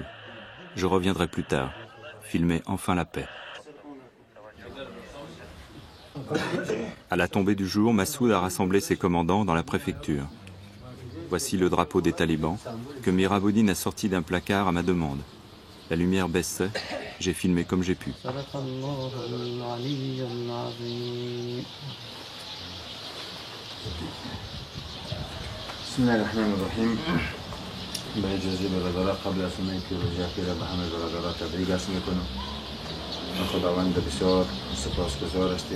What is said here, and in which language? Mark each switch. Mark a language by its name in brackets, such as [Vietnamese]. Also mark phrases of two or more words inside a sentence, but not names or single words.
[French] Je reviendrai plus tard, filmer enfin la paix. À la tombée du jour, Massoud a rassemblé ses commandants dans la préfecture. Voici le drapeau des talibans, que Miraboudine a sorti d'un placard à ma demande. La lumière baissait, J'ai filmé comme j'ai pu. [Persian] به اجازه برادرها قبل از اون که روز اخیر به همه برادرها تبریک عرض میکنم. خداوند بسیار سپاسگزار هستیم.